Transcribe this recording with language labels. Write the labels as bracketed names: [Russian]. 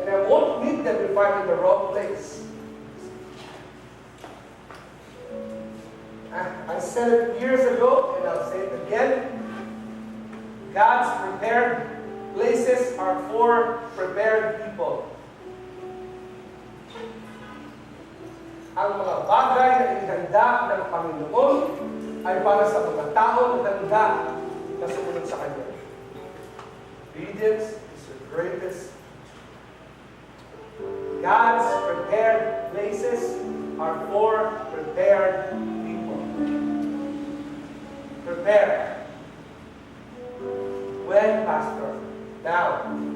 [English] And I won't meet them if I'm in the wrong place. I said it years ago, and I'll say it again. God's prepared places are for prepared people. [Filipino] Ang mga bagay na inihanda ng Panginoon ay para sa mga tao na handa na sumunod sa Kanya. [English] Obedience is the greatest. God's prepared places are for prepared people. Prepare. When, Pastor? Now.